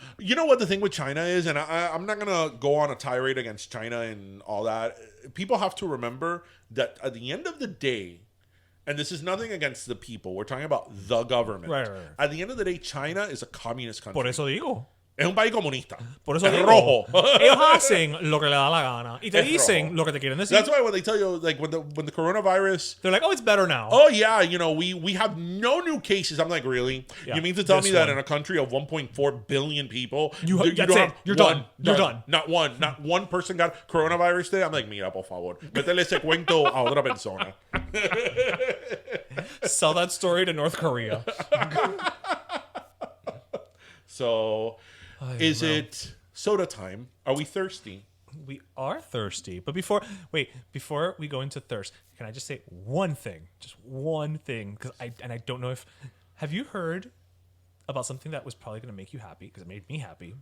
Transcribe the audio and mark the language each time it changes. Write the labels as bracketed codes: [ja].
[en] You know what the thing with China is, and I'm not gonna go on a tirade against China and all that. People have to remember that at the end of the day, and this is nothing against the people, we're talking about the government. Right. At the end of the day, China is a communist country. [es] Por eso digo. Es un país comunista. Por eso es digo, rojo. Ellos hacen lo que le da la gana y te dicen lo que te quieren decir. [en] That's why when they tell you, like when the coronavirus, they're like, oh, it's better now. Oh yeah, we have no new cases. I'm like, really? Yeah, you mean to tell me that in a country of 1.4 billion people, you're done. You're done. Not one person got coronavirus today. I'm like, [es] mira, por favor, métele ese cuento a otra persona. [en] Sell that story to North Korea. So, is it soda time? Are we thirsty? We are thirsty. But before we go into thirst, can I just say one thing? Just one thing. Because I don't know if... Have you heard about something that was probably going to make you happy? Because it made me happy.